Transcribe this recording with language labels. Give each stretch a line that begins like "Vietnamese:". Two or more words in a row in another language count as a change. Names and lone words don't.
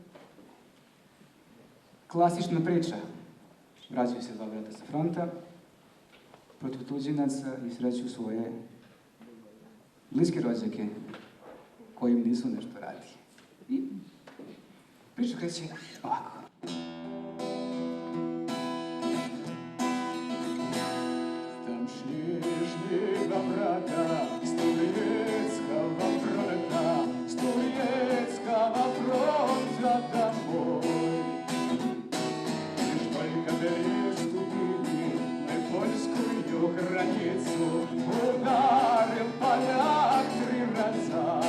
Serbian: Klasična priča. Vraćaju se dva brata sa fronta, protiv tuđinaca i sreću svoje bliske rođake koji im nisu nešto radili. I priča kreće ovako.
Russian: Там шли два брата с Турецкого фронта, с Турецкого фронта домой. Лишь только переступили мы польскую границу, ударил поляк 3 раза.